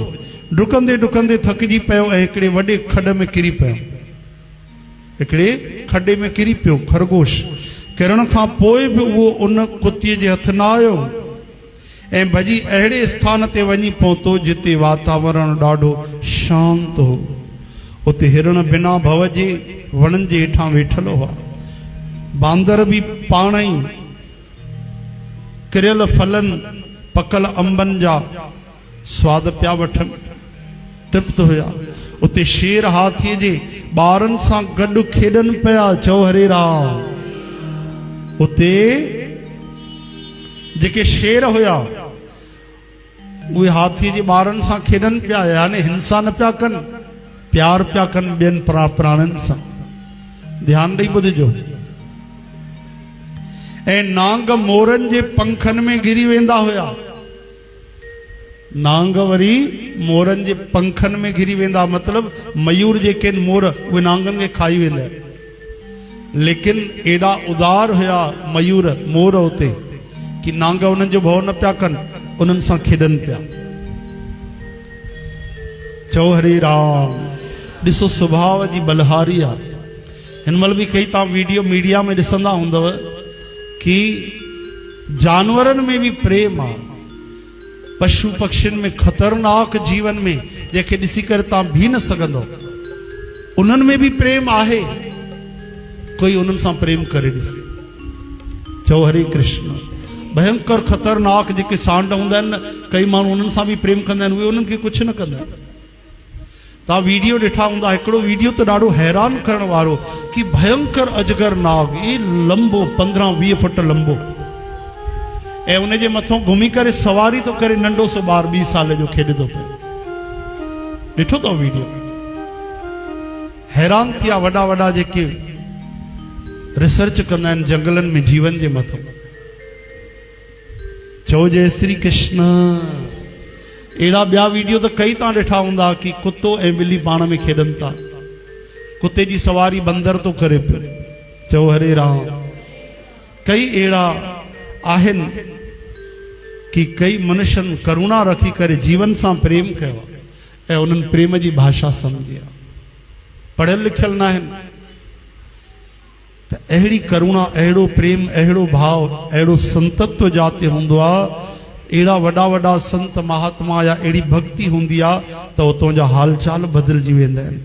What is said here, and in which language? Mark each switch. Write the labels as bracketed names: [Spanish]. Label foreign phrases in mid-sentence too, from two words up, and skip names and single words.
[Sindhi] डुकंदे डुकंदे थकिजी पियो ऐं हिकिड़े वॾे खॾ में किरी पियो। हिकिड़े खॾे में किरी पियो खरगोश। किरण खां पोइ बि उहो उन कुतीअ जे हथ न आयो ऐं भॼी अहिड़े स्थान ते वञी पहुतो जिते वातावरण ॾाढो शांत हो। उते हिरण बिना भव जे वणनि जे हेठां वेठल हुआ। बांदर बि पाण ई किरियल फलनि पकल अंबनि जा स्वाद पिया वठनि, तृप्त हुया। उते शेर हाथीअ जे ॿारनि सां गॾु खेॾनि पिया। चओ हरे राम। उते जेके शेर हुया उहे हाथीअ जे ॿारनि सां खेॾनि पिया, यानी हिंसा न पिया कनि, प्यार पिया कनि ॿियनि प्राणियुनि सां। ध्यानु ॾेई ॿुधिजो। ऐं नांग मोरनि जे पंखनि में घिरी वेंदा हुया। नांग वरी मोरनि जे पंखनि में घिरी वेंदा, मतिलब मयूर जेके मोर उहे नांगनि खे खाई वेंदा आहिनि। लेकिन एॾा उदार हुया मयूर मोर उते कि नांग उन्हनि जो भउ न पिया कनि, उन्हनि सां खेॾनि पिया। चओ हरे राम। ॾिसो सुभाउ जी बलहारी आहे। हिन महिल बि कई तव्हां वीडियो मीडिया में ॾिसंदा हूंदव कि जानवरनि में बि प्रेम आहे। पशु पक्षियुनि में ख़तरनाक जीवन में जंहिंखे ॾिसी करे तव्हां बीह न सघंदो, उन्हनि में बि प्रेम आहे। कोई उन्हनि सां प्रेम करे ॾिसे। चओ हरे कृष्ण। भयंकर ख़तरनाक जेके सांड हूंदा आहिनि न, कई माण्हू उन्हनि सां बि प्रेम कंदा आहिनि, उहे उन्हनि खे कुझु न कंदा आहिनि। तव्हां वीडियो ॾिठा हूंदा। हिकिड़ो वीडियो त ॾाढो हैरान करण वारो कि भयंकर अजगर नाग, ये लंबो 15-20 फुट लंबो, ऐं उन जे मथां घुमी करे सवारी तो करे नंढो सो ॿार 20 साल जो खेॾे थो पियो। ॾिठो अथव वीडियो? हैरान थिया वॾा वॾा जेके रिसर्च कंदा आहिनि जंगलनि में जीवन जे मथां। चओ जय श्री कृष्ण। अहिड़ा ॿिया वीडियो त कई तव्हां ॾिठा हूंदा कि कुतो ऐं ॿिली पाण में खेॾनि था, कुते जी सवारी बंदर तो करे पियो। चओ हरे राम। कई अहिड़ा आहिनि कि कई मनुष्यनि करुणा रखी करे जीवन सां प्रेम कयो ऐं उन्हनि प्रेम जी भाषा सम्झी आहे। पढ़ियल लिखियल न आहिनि, त अहिड़ी करुणा, अहिड़ो प्रेम, अहिड़ो भाव, अहिड़ो संतत्व जाते हूंदो आहे, अहिड़ा वॾा वॾा संत महात्मा या अहिड़ी भक्ति हूंदी आहे त उतां जा हालचाल बदिलजी वेंदा आहिनि।